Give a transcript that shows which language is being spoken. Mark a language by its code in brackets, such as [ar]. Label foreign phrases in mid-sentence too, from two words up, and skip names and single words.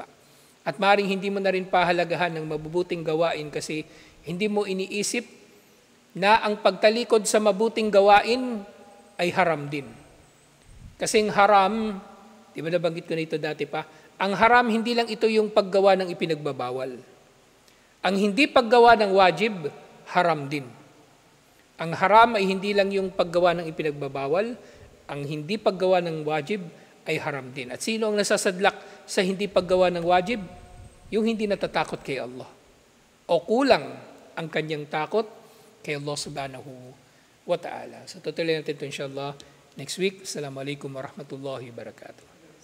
[tl] At maaaring hindi mo na rin pahalagahan ng mabubuting gawain kasi hindi mo iniisip na ang pagtalikod sa mabuting gawain ay haram din. Kasing haram, di ba nabanggit ko na ito dati pa, ang haram hindi lang ito yung paggawa ng ipinagbabawal. Ang hindi paggawa ng wajib, haram din. Ang haram ay hindi lang yung paggawa ng ipinagbabawal, ang hindi paggawa ng wajib ay haram din. At sino ang nasasadlak sa hindi paggawa ng wajib? Yung hindi natatakot kay Allah. O kulang ang kanyang takot kay Allah [ar] سبحانه وتعالى. [tl] So tutuloy natin ito inshallah [en] next week. [ar] السلام عليكم ورحمة الله وبركاته.